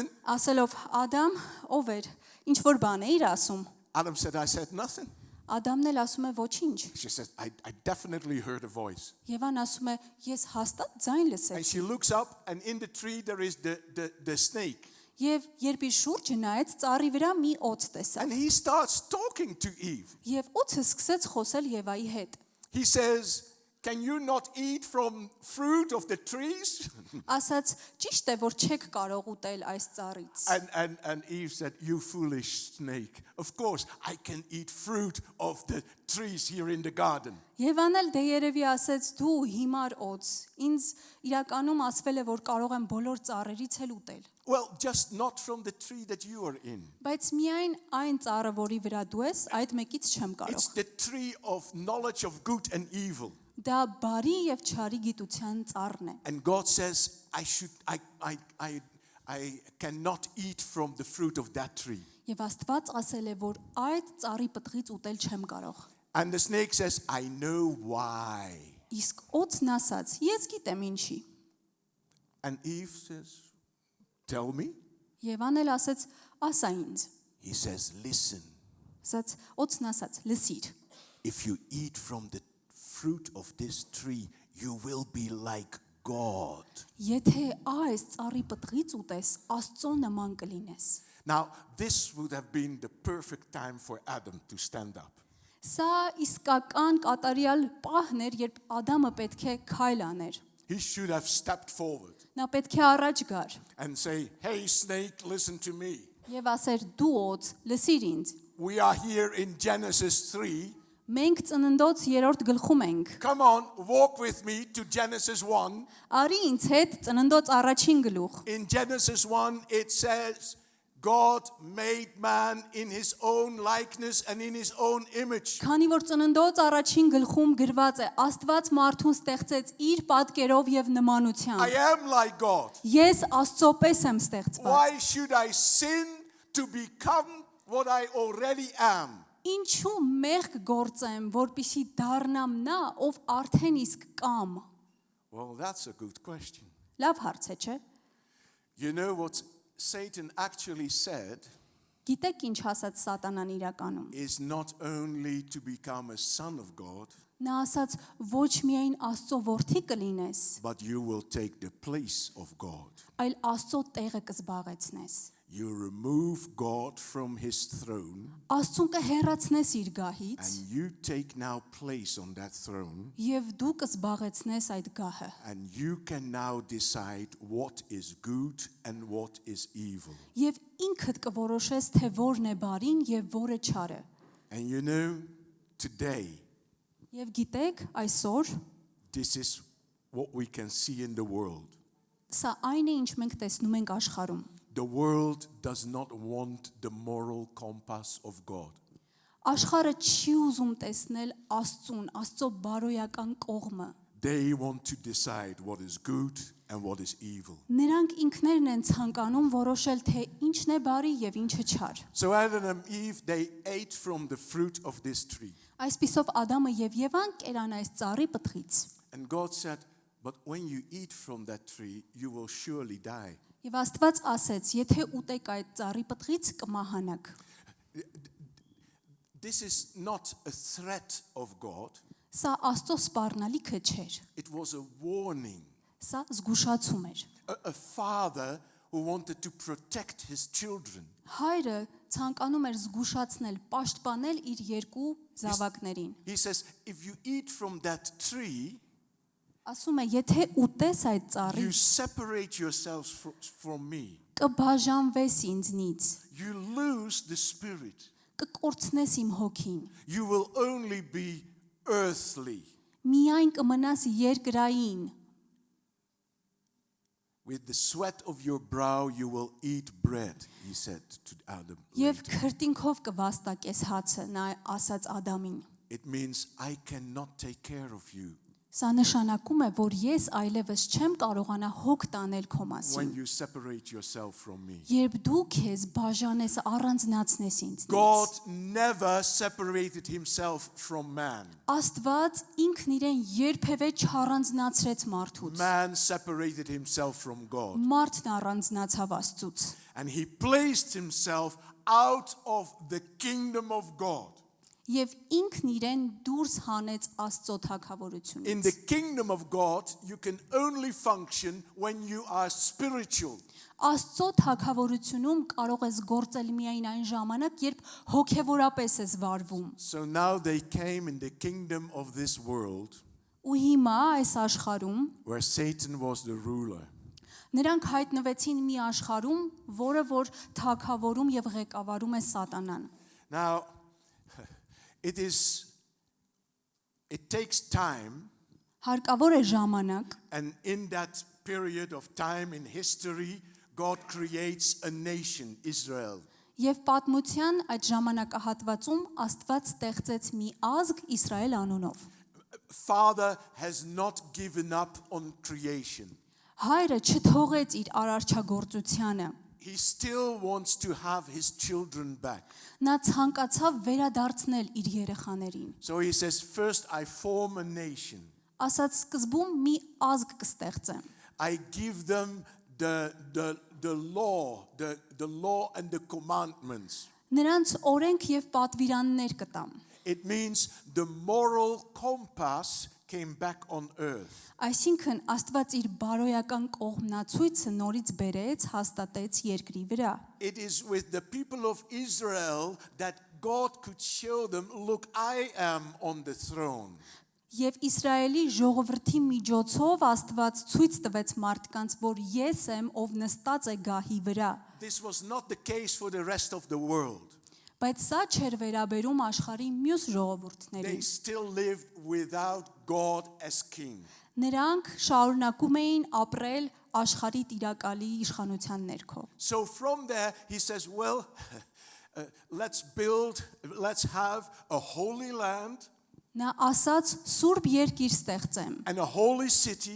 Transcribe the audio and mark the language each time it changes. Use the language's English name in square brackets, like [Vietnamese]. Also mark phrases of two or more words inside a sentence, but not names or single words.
[Armenian] ասելով Ադամ, ով էր, ինչ որ բան էիր ասում։ [English] Adam said, I said nothing. [Armenian] Ադամն էլ ասում է ոչինչ։ [English] She said, I definitely heard a voice. [Armenian] Եվան ասում է, ես հաստատ ձայն [English] And [Armenian] լսեցի։ [English] she looks up and in the tree there is the snake. [Armenian] Եվ երբ իր շուրջը նայեց, ծառի վրա մի օձ տեսավ։ [English] And he starts talking to Eve. [Armenian] Եվ օձը սկսեց խոսել Եվայի հետ։ [English] He says, can you not eat from fruit of the trees? [Armenian] Ասաց, ճիշտ է, որ չեք կարող ուտել այս ծառից։ [English] And Eve said, you foolish snake. Of course, I can eat fruit of the trees here in the garden. [Armenian] Եվան էլ դե երևի ասեց, դու հիմար օձ, ինձ իրականում ասվել է, որ կարող եմ բոլոր ծառերից էլ ուտել։ [English] Well, just not from the tree that you are in. [Armenian] Բայց միայն այն ծառը, որի վրա դու ես, այդ մեկից չեմ [English] It's [Armenian] կարող։ [English] the tree of knowledge of good and evil. [Armenian] Դա բարի եւ չարի գիտության ծառն է։ [English] And God says, I cannot eat from the fruit of that tree. [Armenian] Եվ Աստված ասել է, որ այդ ծառի պտղից ուտել չեմ կարող։ [English] And the snake says, I know why. [Armenian] Իսկ օձն ասաց, ես գիտեմ ինչի։ [English] And Eve says, tell me. [Armenian] Եվան էլ ասաց, ասա ինձ։ [English] He says, listen, [Armenian] Ասաց, օձն ասաց, լսիր։ [English] if you eat from the fruit of this tree, you will be like God. [Armenian] Եթե այս ծառի պտղից ուտես, Աստծո նման կլինես։ [English] Now, this would have been the perfect time for Adam to stand up. [Armenian] Սա իսկական կատարյալ պահն էր, երբ Ադամը պետք է քայլ աներ։ [English] He should have stepped forward [Armenian] Նա պետք է առաջ գար [English] and say, hey, snake, listen to me. [Armenian] եւ ասեր դու օձ, լսիր ինձ։ [English] We are here in Genesis 3. [Armenian] Մենք ծննդոց 3-րդ գլխում ենք։ [English] Come on, walk with me to Genesis 1. [Armenian] Արի ինձ հետ ծննդոց առաջին գլուխ։ [English] In Genesis 1, it says, God made man in his own likeness and in his own image. [Armenian] Քանի որ ծննդոց առաջին գլխում գրված է, Աստված մարդուն ստեղծեց իր պատկերով եւ [English] I [Armenian] նմանությամբ։ [English] am like God. [Armenian] Ես Աստծո պես եմ ստեղծված։ [English] Why should I sin to become what I already am? [Armenian] Ինչու մեղք գործեմ, որպեսի դառնամ նա, ով արդեն իսկ կամ։ [English] Well, that's a good question. [Armenian] Լավ հարց է, չէ՞։ [English] You know what Satan actually said [Armenian] Գիտեք ինչ ասաց Սատանան իրականում։ [English] is not only to become a son of God, [Armenian] Նա ասաց ոչ միայն Աստծո որդի կլինես, [English] but you will take the place of God. [Armenian] այլ Աստծո տեղը կզբաղեցնես։ [English] You remove God from his throne [Armenian] Աստծուն կհեռացնես իր գահից [English] and you take now place on that throne [Armenian] եւ դու կզբաղեցնես այդ գահը։ [English] and you can now decide what is good and what is evil. [Armenian] Եվ ինքդ կորոշես թե որն է բարին եւ որը չարը։ [English] And you know, today, [Armenian] Եվ գիտեք, այսօր [English] this is what we can see in the world. [Armenian] սա այն է, ինչ մենք տեսնում ենք աշխարհում։ [English] The world does not want the moral compass of God. [Armenian] Աշխարհը չի ուզում տեսնել Աստծուն, Աստծո բարոյական կողմը։ [English] They want to decide what is good and what is evil. [Armenian] Նրանք ինքներն են ցանկանում որոշել, թե ինչն է բարի եւ ինչը չար։ [English] So Adam and Eve, they ate from the fruit of this tree. [Armenian] Այսպիսով Ադամը եւ Եվան կերան այս ծառի պտղից։ [English] And God said, but when you eat from that tree, you will surely die. [Armenian] Եվ Աստված ասեց. Եթե ուտեք այդ ծառի պտղից կմահանաք։ [English] This is not a threat of God. [Armenian] Սա Աստծո սպառնալիքը չէր։ [English] It was a warning. [Armenian] Սա զգուշացում էր։ [English] A father who wanted to protect his children. [Armenian] Հայրը ցանկանում էր զգուշացնել, պաշտպանել իր երկու զավակներին։ [English] He says, if you eat from that tree, [Armenian] Ասում է, եթե ուտես այդ [English] you [Armenian] ծառից, [English] separate yourselves from me. [Armenian] կբաժանվես ինձնից, [English] You lose the spirit. [Armenian] կկորցնես իմ հոգին, [English] You will only be earthly. [Armenian] միայն կմնաս երկրային, [English] With the sweat of your brow you will eat bread, he said to Adam. [Armenian] եւ [English] later. [Armenian] քրտինքով կվաստակես հացը, նա ասաց Ադամին։ [English] It means I cannot take care of you [Armenian] Սա նշանակում է, որ ես այլևս չեմ կարողանա հոգ տանել քո [English] when [Armenian] մասին, [English] you separate yourself from me. [Armenian] երբ դու քեզ բաժանես, առանձնացնես ինձնից։ [English] God never separated himself from man. [Armenian] Աստված ինքն իրեն երբևէ չառանձնացրեց մարդուց։ [English] Man separated himself from God. [Armenian] Մարդն առանձնացավ Աստծուց։ [English] And he placed himself out of the kingdom of God. [Armenian] Եվ ինքն իրեն դուրս հանեց Աստծո [English] In [Armenian] թագավորությունից։ [English] the kingdom of God, you can only function when you are spiritual. [Armenian] Աստծո թագավորությունում կարող ես գործել միայն այն ժամանակ, երբ հոգևորապես ես վարվում։ [English] So now they came in the kingdom of this world [Armenian] Ու հիմա այս աշխարհում [English] where Satan was the ruler. [Armenian] նրանք հայտնվեցին մի աշխարհում, որը որ թագավորում եւ ղեկավարում է Սատանան։ [English] Now, it takes time, [Armenian] Հարկավոր է ժամանակ, [English] and in that period of time in history, God creates a nation, Israel. [Armenian] եւ պատմության այդ ժամանակահատվածում Աստված ստեղծեց մի ազգ Իսրայել անունով։ [English] Father has not given up on creation. [Armenian] Հայրը չթողեց իր արարչագործությանը։ [English] He still wants to have his children back. [Armenian] Նա ցանկացավ վերադարձնել իր երեխաներին։ [English] So he says, first I form a nation. [Armenian] Ասաց սկզբում մի ազգ կստեղծեմ։ [English] I give them the law, the law and the commandments. [Armenian] Նրանց օրենք եւ պատվիրաններ կտամ։ [English] It means the moral compass came back on earth. [Armenian] Այսինքն Աստված իր բարոյական կողմնացույցը նորից բերեց, հաստատեց երկրի վրա։ [English] It is with the people of Israel that God could show them, look, I am on the throne. [Armenian] Եվ Իսրայելի ժողովրդի միջոցով Աստված ցույց տվեց մարդկանց, որ ես եմ, ով նստած է գահի վրա։ [English] This was not the case for the rest of the world. [Armenian] Բայց սա չէր վերաբերում աշխարհի մյուս [English] They [Armenian] ժողովուրդներին։ [English] still lived without God as king. [Armenian] Նրանք շարունակում էին ապրել աշխարհի տիրակալի իշխանության ներքո։ [English] So from there, he says, well, let's have a holy land [Armenian] Նա ասաց սուրբ երկիր ստեղծեմ, [English] and a holy city